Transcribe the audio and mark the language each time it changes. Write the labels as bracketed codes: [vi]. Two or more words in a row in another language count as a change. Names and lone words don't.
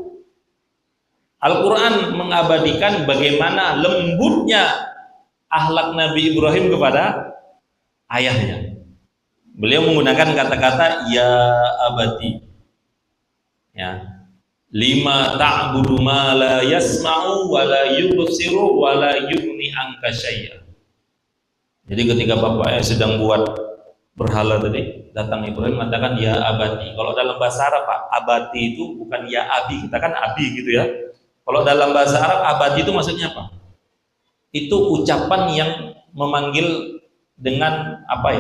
[id] Al-Quran mengabadikan bagaimana lembutnya akhlak Nabi Ibrahim kepada ayahnya. Beliau menggunakan kata-kata [ar] يا أبت. [id] Ya. [ar] لم تعبد ما لا يسمع ولا يبصر ولا يغني عنك شيئا. [id] Jadi ketika bapaknya sedang buat berhala tadi, datang Ibrahim mengatakan [ar] يا أبت. [id] Kalau dalam bahasa Arab, Pak, abati itu bukan [ar] يا أبي, [id] kita kan abi gitu ya. Kalau dalam bahasa Arab abati itu maksudnya apa? Itu ucapan yang memanggil dengan apa ya?